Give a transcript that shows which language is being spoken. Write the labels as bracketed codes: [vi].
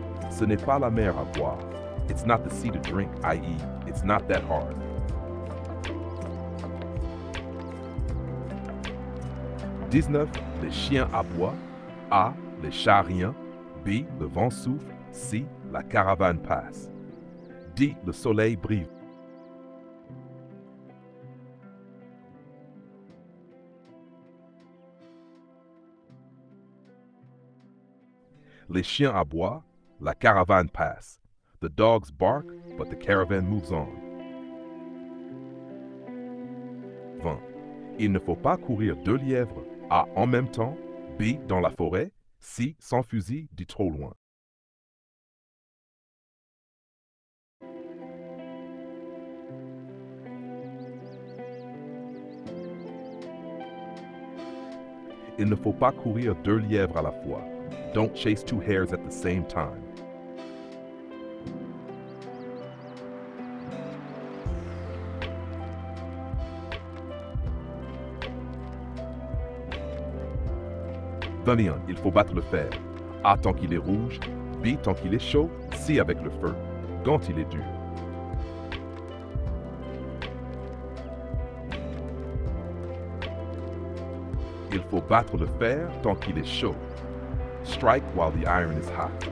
[fr] Ce n'est pas la mer à boire. [en] It's not the sea to drink, i.e., it's not that hard. [fr] Les chiens aboient. A, les chats rien. B, le vent souffle. C, la caravane passe. D, le soleil brille. Les chiens aboient. La caravane passe. [en] The dogs bark, but the caravan moves on. 20. [fr] Il ne faut pas courir 2 lièvres, A, en même temps, B, dans la forêt, C, sans fusil, D, trop loin. Il ne faut pas courir 2 lièvres à la fois. [en] Don't chase 2 hares at the same time. [fr] Il faut battre le fer. A tant qu'il est rouge, B tant qu'il est chaud, C avec le feu, quand il est dur. Il faut battre le fer tant qu'il est chaud. [en] Strike while the iron is hot.